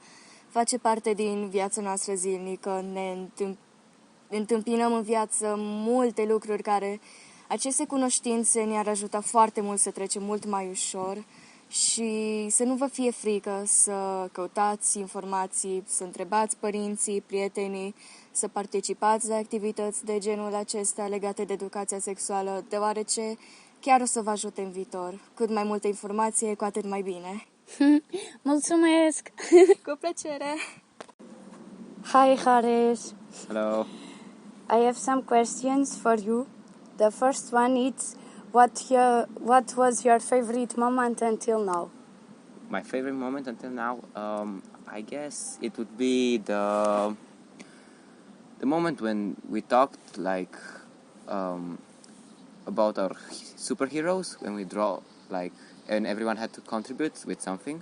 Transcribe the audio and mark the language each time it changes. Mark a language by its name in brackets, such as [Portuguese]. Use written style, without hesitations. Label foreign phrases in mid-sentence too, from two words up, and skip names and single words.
[Romanian] Face parte din viața noastră zilnică, ne întâmpinăm în viață multe lucruri care aceste cunoștințe ne-ar ajuta foarte mult să trecem mult mai ușor și să nu vă fie frică să căutați informații, să întrebați părinții, prietenii, să participați la activități de genul acesta legate de educația sexuală, deoarece chiar o să vă ajute în viitor. Cât mai multă informație, cu atât mai bine. Mulțumesc! Cu plăcere! [English] Hi, Haris. Hello. I have some questions for you. The first one is, what was your favorite moment until now? My favorite moment until now, I guess it would be the moment when we talked about our superheroes, when we draw and everyone had to contribute with something.